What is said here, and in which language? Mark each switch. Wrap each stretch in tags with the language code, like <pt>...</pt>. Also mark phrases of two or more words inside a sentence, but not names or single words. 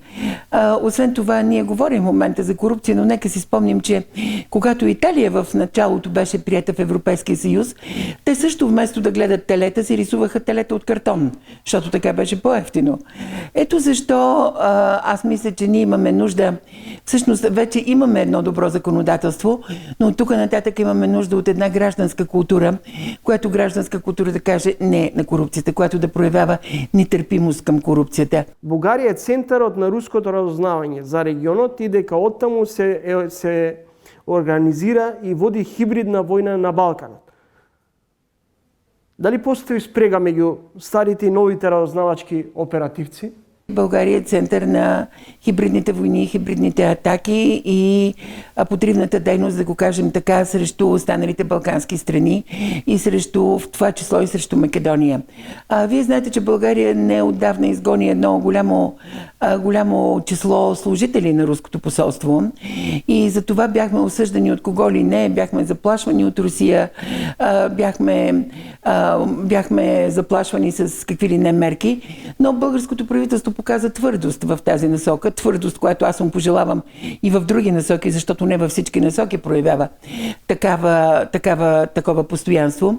<bg>Освен това, ние говорим в момента за корупция, но нека си спомним, че когато Италия в началото беше приета в Европейския съюз, те също вместо да гледат телета, си рисуваха телета от картон, защото така беше по-евтино. Ето защо аз мисля, че ние имаме нужда, всъщност вече имаме едно добро законодателство, но от тук нататък имаме нужда от една гражданска култура, която гражданска култура да каже не на корупцията, която да проявява нетърпимост към корупцията.</bg> <mk>Бугарија е центарот на руското разузнавање за регионот и дека оттаму се организира и води хибридна војна на Балканот. Дали постои спрега меѓу старите и новите разузнавачки оперативци?</mk> <bg>България е център на хибридните войни, хибридните атаки и подривната дейност, да го кажем така, срещу останалите балкански страни и срещу, в това число и срещу Македония. Вие знаете, че България не отдавна изгони едно голямо число служители на руското посолство и за това бяхме осъждани от кого ли не, бяхме заплашвани от Русия, бяхме заплашвани с какви ли не мерки, но българското правителство показа твърдост в тази насока, твърдост, която аз му пожелавам и в други насоки, защото не във всички насоки проявява такова постоянство.</bg>